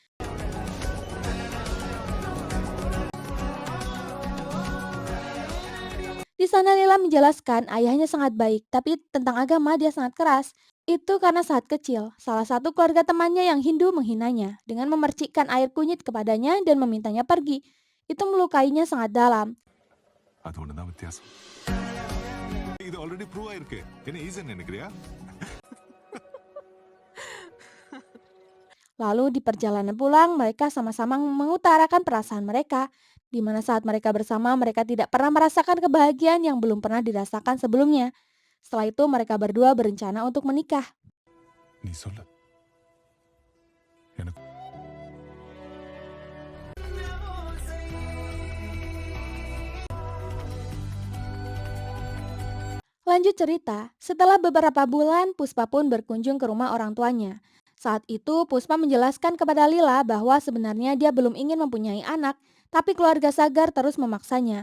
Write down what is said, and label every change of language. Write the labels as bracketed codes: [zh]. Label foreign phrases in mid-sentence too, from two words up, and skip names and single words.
[id] Di sana Lila menjelaskan ayahnya sangat baik, tapi tentang agama dia sangat keras. Itu karena saat kecil, salah satu keluarga temannya yang Hindu menghinanya dengan memercikkan air kunyit kepadanya dan memintanya pergi. Itu melukainya sangat dalam. [ta] அது ஒண்ணுதான் வித்தியாசம் இது [en] already prove [ta] ஆயிருக்கு என்ன ஈஸின்னு நினைக்கிறியா [id] Lalu di perjalanan pulang, mereka sama-sama mengutarakan perasaan mereka, di mana saat mereka bersama mereka tidak pernah merasakan kebahagiaan yang belum pernah dirasakan sebelumnya. Setelah itu mereka berdua berencana untuk menikah. [ta] நீ சொல்லு எனக்கு [id] Lanjut cerita, setelah beberapa bulan Puspa pun berkunjung ke rumah orang tuanya. Saat itu Puspa menjelaskan kepada Lila bahwa sebenarnya dia belum ingin mempunyai anak, tapi keluarga Sagar terus memaksanya.